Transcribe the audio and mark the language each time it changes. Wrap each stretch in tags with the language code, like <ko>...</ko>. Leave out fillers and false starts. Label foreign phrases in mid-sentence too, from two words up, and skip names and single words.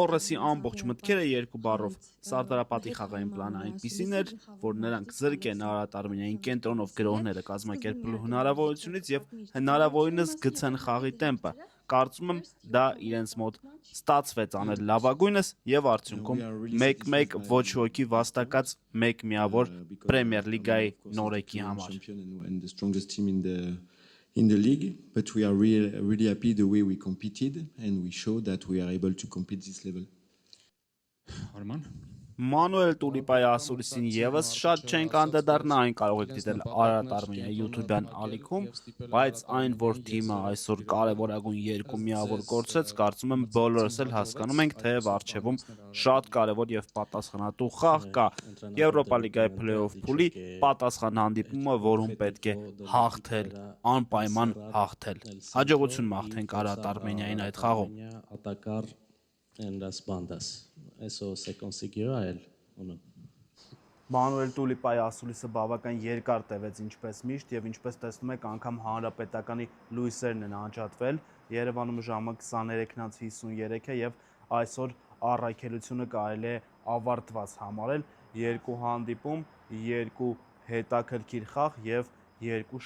<hy>Տորեսի ամբողջ մտքերը երկու բառով Սարդարապետի խաղային պլանը այնպիսին էր, որ նրանք զրկեն Արարատ Արմենիային կենտրոնով գրողները կազմակերպելու հնարավորությունից եւ հնարավորինս գցեն խաղի տեմպը, Կարծում եմ դա իրենց մոտ ստացվեց անել լավագույնս եւ արդյունքում 1-1 ոչ ոքի վաստակած 1 միավոր Պրեմիեր լիգայի նորեկի համար։</hy> <en>And the strongest team in the league, but we are really happy the way we competed and we show that we are able to compete this level. Arman</en> <hy>Մանուել Տուլիպայի ասուլիսին եւս շատ չենք անդրադառնա, այն կարող եք դիտել Արարատ Արմենիայի YouTube-յան ալիքում, բայց այն, որ թիմը այսօր կարևորագույն երկու միավոր կորցրեց, կարծում եմ բոլորս էլ հասկանում ենք, թեև առջևում շատ կարևոր եւ պատասխանատու խաղ կա։ Եվրոպա լիգայի play-off փուլի պատասխան հանդիպումը, որում պետք է հաղթել, անպայման հաղթել։ Հաջողություն մաղթենք Արարատ Արմենիային այդ խաղում։</hy> <es>Atacar en las bandas. Eso se consiguió a él, ¿o no?</es> <hy>Մանուել Տուլիպայի ասուլիսը բավական երկար տևեց ինչպես միշտ եւ ինչպես տեսնում եք անգամ հանրապետականի լույսերն են անջատվել Երևանում ժամը 23:53 է եւ այսօր առաքելությունը կարելի է ավարտված համարել երկու հանդիպում, երկու հետաքրքիր խաղ եւ երկու</hy>